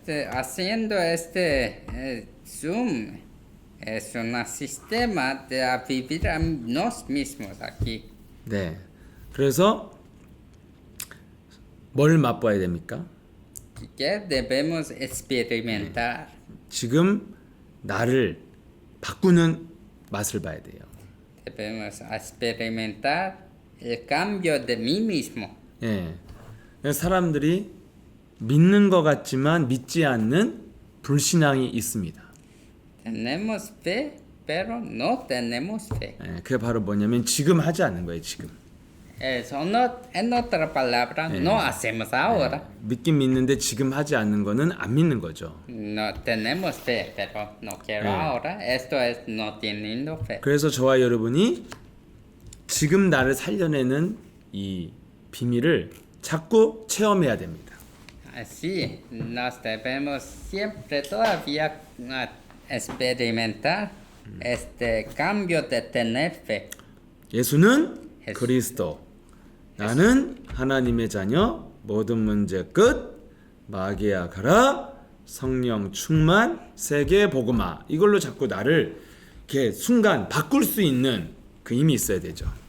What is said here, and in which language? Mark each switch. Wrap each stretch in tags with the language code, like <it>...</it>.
<es>Haciendo este Zoom es un sistema de vivir a nos mismos aquí.</es> <ko>네. 그래서 뭘 맛봐야 됩니까?</ko> <es>Que debemos experimentar.</es> <ko>지금 나를 바꾸는 맛을 봐야 돼요.</ko> <es>Debemos experimentar el cambio de mí mismo.</es> <ko>예. 사람들이 믿는 것 같지만 믿지 않는 불신앙이 있습니다.</ko> <es>Tenemos fe, pero no tenemos fe.</es> <ko>예, 그게 바로 뭐냐면 지금 하지 않는 거예요. 지금.</ko> <es>Eso no, en otra palabra, no hacemos ahora.</es> <ko>믿긴 믿는데 지금 하지 않는 거는 안 믿는 거죠.</ko> <es>No tenemos fe, pero no quiero ahora. Esto es no teniendo fe.</es> <ko>그래서 저와 여러분이 지금 나를 살려내는 이 비밀을 자꾸 체험해야 됩니다.</ko> <es>Así nos debemos siempre todavía experimentar este cambio de tener fe.</es> <ko>예수는 그리스도, 나는 하나님의 자녀, 모든 문제 끝, 마귀야 가라, 성령 충만, 세계 복음화. 이걸로 자꾸 나를 이렇게 순간 바꿀 수 있는 그 힘이 있어야 되죠.</ko>